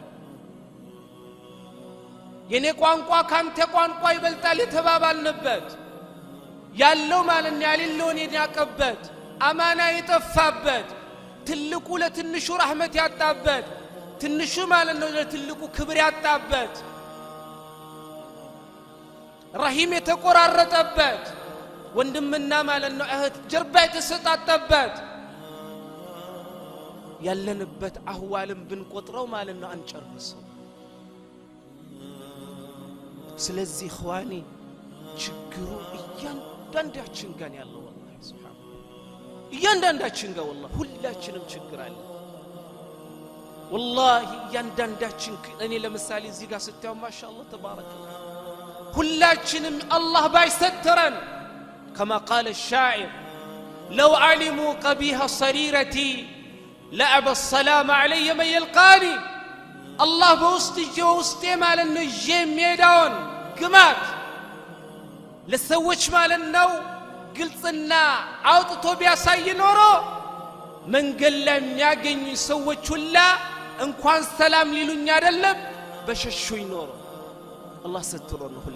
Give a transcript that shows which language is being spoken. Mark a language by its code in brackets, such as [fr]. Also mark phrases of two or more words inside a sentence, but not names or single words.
[am] የኔ ቋንቋ ካንተ ቋንቋ ይበልጣል የተባባልንበት ያለው ማለት ነው ያለውን ያቀበት አማና የጠፋበት ትልቁ ለትንሹ ረህመት ያጣበት ትንሹ ማለት ነው ለትልቁ ክብር ያጣበት ረሂም የተቆራረጠበት ወንድምና ማለት ነው እህት ጀርባ የተሰጣጠበት ያለንበት አህዋልን ብንቆጥረው ማለት ነው አንጨርሰው ስለዚህ ኸዋኒ ችግሩ እያንዳንዳችን ጋር ያለው [ar] والله سبحان [am] እያንዳንዳችን ጋር والله ሁላችንም ችግር አለ والله እያንዳንዳችን እኔ ለምሳሌ እዚህ ጋር ስታዩ [ar] ما شاء الله تبارك [am] ሁላችንም አላህ ባይሰተረን [ar] كما قال الشاعر لو علموا قبيح صريرتي لعب السلام علي من يلقاني الله [am] በውስጤ ማለት ነው የሚሄዳውን ግማት ለሰዎች ማለት ነው ግልጽና አውጥቶ ቢያሳይ ኖሮ መንገድ ላይ የሚያገኙ ሰዎች ሁላ እንኳን ሰላም ሊሉኝ አይደለም በሸሹኝ ኖሮ አላህ ሰትሮ ነው